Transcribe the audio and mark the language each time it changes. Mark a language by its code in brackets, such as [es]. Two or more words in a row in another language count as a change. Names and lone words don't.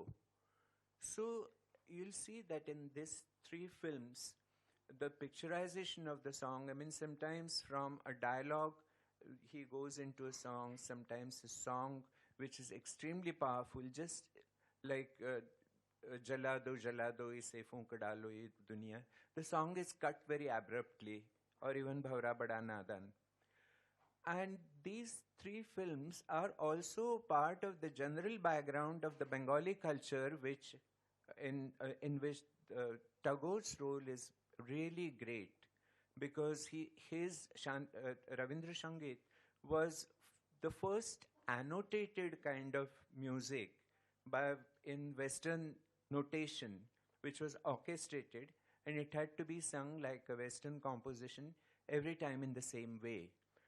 [en] So you'll see that in these three films, the picturization of the song, sometimes from a dialogue, he goes into a song, sometimes a song which is extremely powerful, just like Jala do ise foonk dalo ye duniya. The song is cut very abruptly, or even Bhavra Bada Nadan. And these three films are also part of the general background of the Bengali culture, which in which Tagore's role is really great, because his Ravindra Sangeet was the first annotated kind of music in Western notation, which was orchestrated, and it had to be sung like a Western composition every time in the same way.